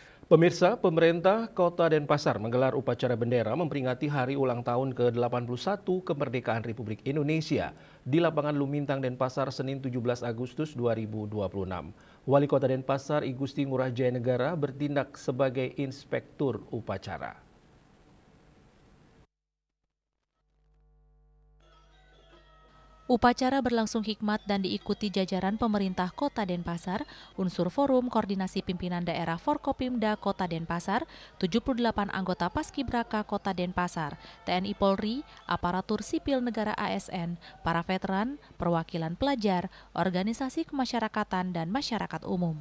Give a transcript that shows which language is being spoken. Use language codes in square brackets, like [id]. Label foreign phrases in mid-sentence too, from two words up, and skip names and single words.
[id] Pemirsa, pemerintah Kota Denpasar menggelar upacara bendera memperingati hari ulang tahun ke-81 kemerdekaan Republik Indonesia di lapangan Lumintang Denpasar Senin 17 Agustus 2026. Wali Kota Denpasar I Gusti Ngurah Jaya Negara bertindak sebagai inspektur upacara. Upacara berlangsung hikmat dan diikuti jajaran pemerintah Kota Denpasar, unsur Forum Koordinasi Pimpinan Daerah Forkopimda Kota Denpasar, 78 anggota Paskibraka Kota Denpasar, TNI Polri, aparatur sipil negara ASN, para veteran, perwakilan pelajar, organisasi kemasyarakatan, dan masyarakat umum.